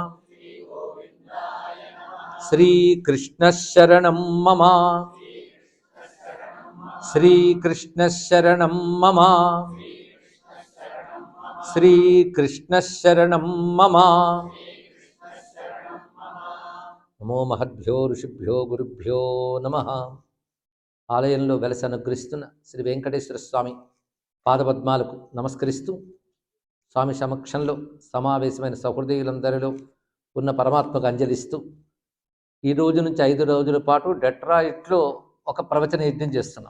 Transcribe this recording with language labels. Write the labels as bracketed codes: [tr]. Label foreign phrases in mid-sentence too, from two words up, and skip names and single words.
[sa] श्री कृष्ण शरणं मम। श्री कृष्ण शरणं मम। श्री कृष्ण शरणं मम। नमो महद्भ्यो ऋषिभ्यो गुरुभ्यो नमः। [te] ఆలయంలో వెలసి అనుగ్రహిస్తున్న శ్రీ వెంకటేశ్వర స్వామి పాదపద్మాలకు నమస్కరిస్తూ స్వామి సమక్షంలో సమావేశమైన సహృదయులందరిలో ఉన్న పరమాత్మకు అంజలిస్తూ ఈ రోజు నుంచి 5 రోజుల పాటు డెట్రాయిట్లో ఒక ప్రవచన యజ్ఞం చేస్తున్నాం.